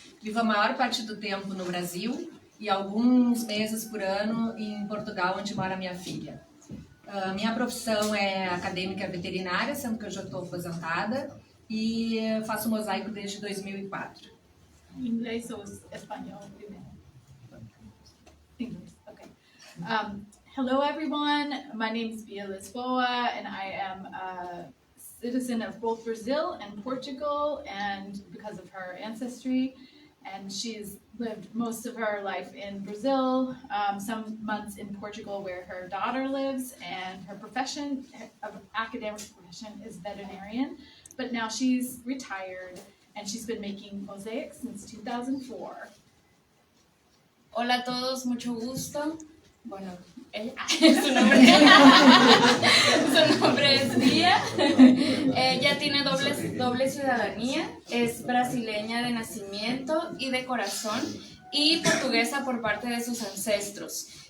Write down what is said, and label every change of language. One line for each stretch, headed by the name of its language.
Portuguese: Vivo a maior parte do tempo no Brasil e alguns meses por ano em Portugal, onde mora minha filha. Minha profissão é acadêmica veterinária, sendo que eu já estou aposentada, e faço mosaico desde 2004. Inglês ou espanhol primeiro?
English: English, okay. Hello everyone, my name is Bia Lisboa and I am a citizen of both Brazil and Portugal, and because of her ancestry, and she's lived most of her life in Brazil, some months in Portugal where her daughter lives, and her profession, academic profession, is veterinarian, but now she's retired and she's been making mosaics since 2004.
Spanish: Hola a todos, mucho gusto. Bueno, su nombre es Bia. Ella tiene doble ciudadanía, es brasileña de nacimiento y de corazón y portuguesa por parte de sus ancestros.